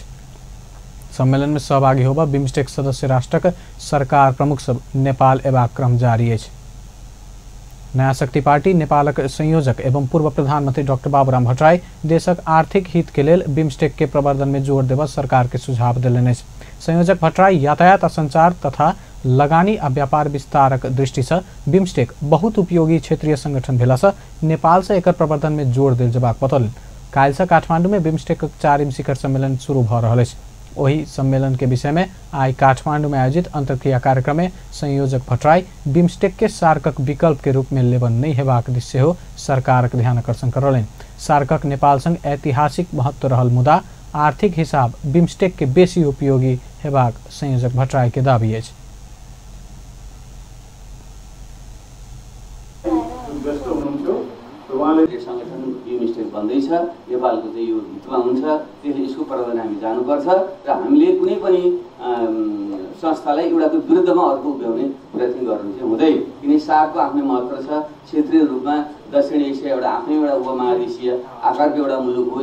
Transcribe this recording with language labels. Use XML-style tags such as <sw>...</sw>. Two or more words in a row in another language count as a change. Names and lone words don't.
<mai>सम्मेलन में सहभागी होबा बिम्स्टेक सदस्य राष्ट्रक सरकार प्रमुख सब नेपाल एबाक क्रम जारी अछि। नया शक्ति पार्टी नेपालक संयोजक एवं पूर्व प्रधानमंत्री डॉक्टर बाबूराम भट्टराई देशक आर्थिक हित के लेल बिम्स्टेक के प्रवर्धन में जोर देबा सरकार के सुझाव देलनि अछि। संयोजक भट्टराई यातायात आ संचार तथा लगानी आ व्यापार विस्तारक दृष्टि से बिम्स्टेक बहुत उपयोगी क्षेत्रीय संगठन भेला से नेपाल से एकर प्रवर्धन में जोर देल जेबाक बतौलनि। काल्हि से काठमांडू में बिम्स्टेक 4वीं शिखर सम्मेलन शुरू भ रहल अछि। वही सम्मेलन के विषय में आई काठमांडू में आयोजित अंतर्क्रिया कार्यक्रम में संयोजक भट्टराई बिम्स्टेक के सार्कक विकल्प के रूप में लेबन नहीं हेबाक दिशा हो सरकारक ध्यान आकर्षण करौलनि। सार्कक नेपाल संग ऐतिहासिक महत्व रहल मुदा आर्थिक हिसाब बिम्स्टेक के बेसी उपयोगी हेबाक संयोजक भट्टराई के दाबी अछि।</mai> <ne>संगठन बिम्स्टेक बन्दैछ, नेपालको चाहिँ यो हितमा हुन्छ, त्यसले यसको प्रवर्धन हामी जानुपर्छ र हामीले कुनै पनि संस्थालाई एउटाको विरुद्धमा अर्को उभ्याउने प्रयत्न गर्नु चाहिँ हुँदैन। किन सार्कको आफ्नै महत्त्व छ। क्षेत्रीय रूपमा दक्षिण एसिया एउटा आफ्नै एउटा उपमहादेशीय आकारको एउटा मुलुक हो।</ne>